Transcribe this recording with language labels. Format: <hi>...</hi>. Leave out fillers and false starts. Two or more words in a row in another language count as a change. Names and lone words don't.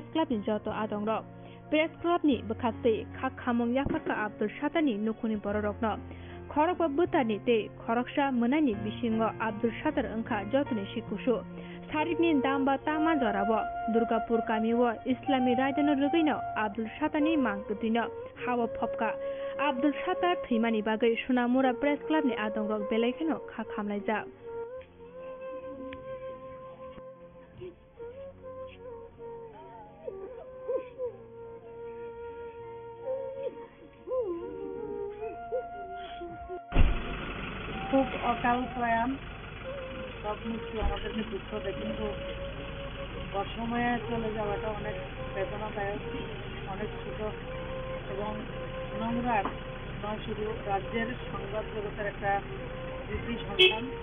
<trp>Club ni Joto Adongrok, Press Club ni Bekate, Khamong Yafarka Abdul Shatani Nukuni Bororokno, Korok Butani Te, Koroksha Munani Bishingo Abdul Shatar Anka Jotuni Shikushu, Saritni Damba Tama Jorabo, Durgapur Kamiwo, Islami Raidano Rubino, Abdul Shatani Mankutino, Hawa Popka, Abdul Shatar Thimani Bagai Sunamura Press Club ni Adongrok Belekeno Khamlaija.</trp> <bn>খুব অকাল প্রয়াণ, সব মৃত্যু আমাদেরকে দুঃখ দেয়, কিন্তু অসময়ে চলে যাওয়াটা অনেক বেদনাদায়ক, অনেক ছোট এবং নোংরার নয়, শুধু রাজ্যের সংবাদ জগতের একটা কৃতি সন্তান</bn>